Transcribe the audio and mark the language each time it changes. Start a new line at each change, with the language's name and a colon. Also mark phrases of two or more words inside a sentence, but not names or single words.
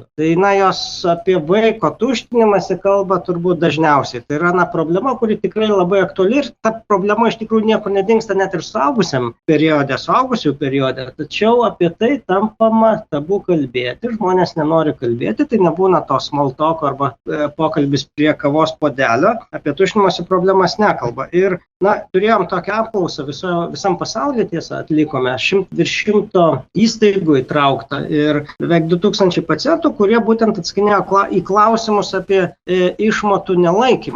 Lithuanian: Tai jos apie vaiko tuštinimąsi kalba turbūt dažniausiai. Tai yra problema, kuri tikrai labai aktuali ir ta problema iš tikrųjų niekur nedingsta net ir suaugusių periode. Tačiau apie tai tampama tabu kalbėti, žmonės nenori kalbėti, tai nebūna to
English: small talk
Lithuanian: arba pokalbis prie kavos puodelio, apie tuštinimosi problemas nekalba. Ir turėjom tokią apklausą visam pasaulyje, tiesa, atlikome virš 100 įstaigų įtraukta ir beveik 2000 pacientų, kurie būtent atsakinėjo į klausimus apie išmatų nelaikymą.